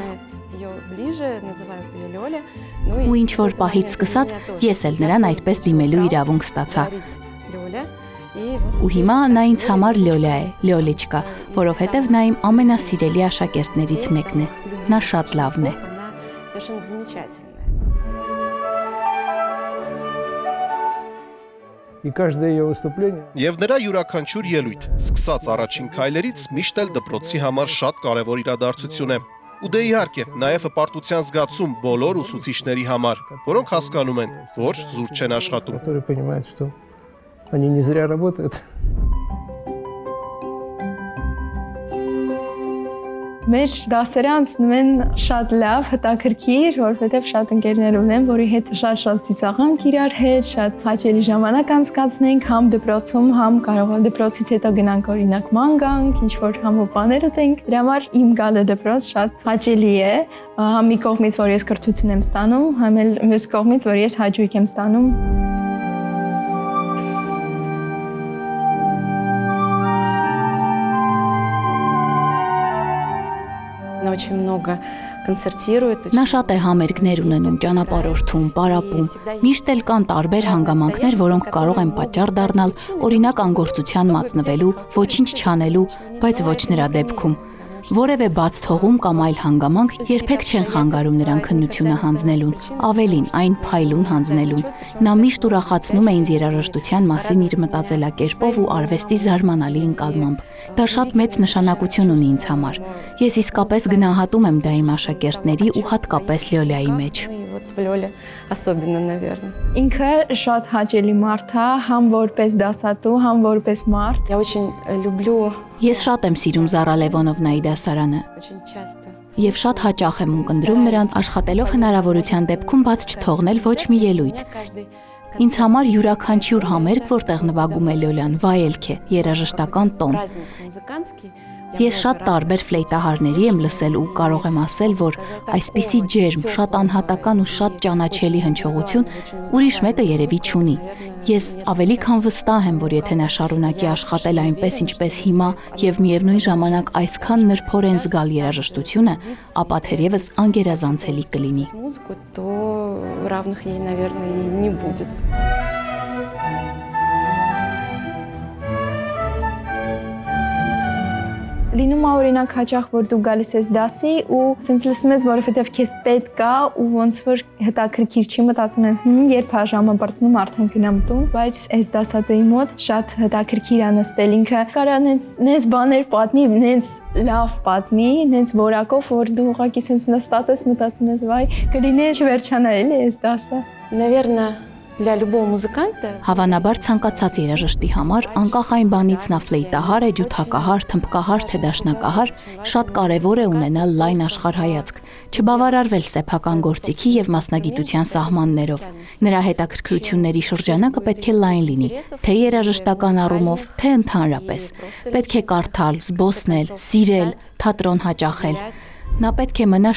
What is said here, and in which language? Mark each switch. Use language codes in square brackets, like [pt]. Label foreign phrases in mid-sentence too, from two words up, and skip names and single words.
[hy] Ու ինչ որ պահից սկսած ես էլ նրան այդպես դիմելու իրավունք ստացա։ Ու հիմա նա ինձ համար Լոլա է, Լոլեչկա, որովհետև նա իմ ամենասիրելի աշակերտներից մեկն է։ Նա շատ լավն է։ [ru] И каждое ее выступление [hy] Եվ նրա յուրաքանչյուր ելույթ, սկսած առաջին քայլերից, միշտ էլ դպրոցի համար շատ կարևոր իրադարձություն է։ Ու դե իհարկե, նաև հպարտության զգացում բոլոր ուսուցիչների համար, որոնք հասկանում են, որ զուր չեն աշխատում։ [ru] которые понимают, что они не зря работают. [hy] Մեր դասերը անցնում են շատ լավ, հետաքրքիր, որովհետև շատ ընկերներ ունեմ, որի հետ շատ ծիծաղանք իրար հետ, շատ հաճելի ժամանակ անցկացնենք, համ դպրոցում, համ կարող է դպրոցից հետո գնանք օրինակ ման գանք, ինչ որ համոպաներ ուտենք։ Դրա համար իմ գալը դպրոց շատ հաճելի է, համ մի կողմից, որ ես կրթություն եմ ստանում, համ էլ մյուս կողմից, որ ես հաճույք եմ ստանում։ [ru] Очень много концертирует. [hy] Նա շատ է համերգներ ունենում, ճանապարհորդում, պարապում։ Միշտ էլ կան տարբեր հանգամանքներ, որոնք կարող են պատճառ դառնալ օրինակ անգործության մատնվելու, ոչինչ չանելու, բայց ոչ նրա դեպքում։ Որևէ բաց թողում կամ այլ հանգամանք երբեք չեն խանգարում նրան քննությունը հանձնելուն, ավելին այն փայլուն հանձնելուն։ Նա միշտ ուրախացնում է ինձ երաժշտության մասին իր մտածելակերպով ու արվեստի զարմանալի ընկալմամբ։ Դա շատ մեծ նշանակություն ունի ինձ համար։ Ես իսկապես գնահատում եմ դա իմ աշակերտների ու հատկապես Լոլայի մեջ։ [ru] Вот в Лёле особенно, наверное. [hy] Ինքը շատ հաճելի մարդ է, համ որպես դասատու, համ որպես մարդ։ [ru] Я очень люблю [hy] Ես շատ եմ սիրում Զարա Լևոնովնայի դասարանը [ru] Очень часто. [hy] եւ շատ հաճախ եմ ունկնդրում նրանց աշխատելով հնարավորության դեպքում բաց չթողնել ոչ մի ելույթ։ Ինձ համար յուրաքանչյուր համերգ, որտեղ նվագում է Լոլյան, վայելք է, երաժշտական տոն։ [ru] Праздник музыкантский. [hy] Ես շատ տարբեր ֆլեյտահարների եմ լսել ու կարող եմ ասել, որ այսպիսի ջերմ, շատ անհատական ու շատ ճանաչելի հնչողություն ուրիշ մեկը երևի չունի։ Ես ավելի քան վստահ եմ, որ եթե նա շարունակի աշխատել այնպես, ինչպես հիմա եւ միևնույն ժամանակ այսքան նրբորեն զգալ երաժշտությունը, ապա թերևս անգերազանցելի կլինի։ [ru] Музыку, то равных ей, наверное, и не будет. [hy] Լինում է օրինակ հաճախ, որ դու գալիս ես դասի ու սենց լսում ես, որովհետև քեզ պետք է ու ոնց որ հետաքրքիր չի, մտածում ես, երբ է ժամը բարձնում, արդեն գնամ տուն, բայց այս դասատուի մոտ շատ հետաքրքիր է նստել, ինքը կարա նենց բաներ պատմի, նենց լավ պատմի, նենց որակով, որ դու ուղղակի սենց նստած ես, մտածում ես, վայ, կլինի չվերջանա էլի այս դասը։ [ru] Наверное, для любого музыканта [hy] Հավանաբար ցանկացած երաժշտի համար, անկախ այն բանից նա ֆլեյտահար է, ջութակահար, թմբկահար, թե դաշնակահար, շատ կարևոր է ունենալ լայն աշխարհայացք, չբավարարվել սեփական գործիքի եւ մասնագիտության սահմաններով։ Նրա հետաքրքրությունների շրջանակը պետք է լայն լինի, թե երաժշտական առումով, թե ընդհանրապես։ Պետք է կարդալ, զբոսնել, սիրել, թատրոն հաճախել։ Նա պետք է մնա